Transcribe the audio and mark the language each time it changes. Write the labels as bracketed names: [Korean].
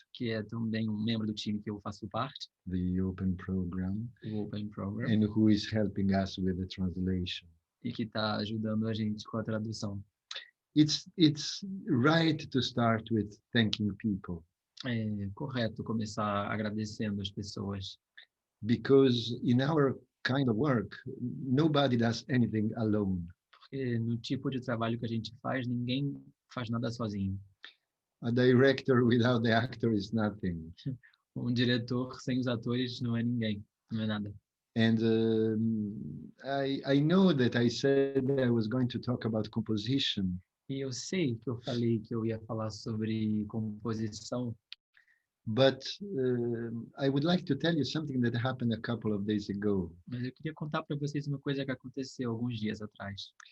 [Portuguese] que é também um membro do time que eu faço parte, [English] the Open Program, [Portuguese] o Open Program, [English] and who is helping us with the translation. [Portuguese] E que está ajudando a gente com a tradução. [English] It's right to start with thanking people. [Portuguese] É correto começar agradecendo as pessoas. [English] Because in our kind of work, nobody does anything alone. [Portuguese] Porque no tipo de trabalho que a gente faz, ninguém faz nada sozinho. [English] A director without the actor is nothing. [Portuguese] Um diretor sem os atores não é ninguém, não é nada. [English] And I know that I said I was going to talk about composition. [Portuguese] E eu sei que eu falei que eu ia falar sobre composição. [English] But I would like to tell you something that happened a couple of days ago. [Portuguese] Mas eu queria contar para vocês uma coisa que aconteceu alguns dias atrás.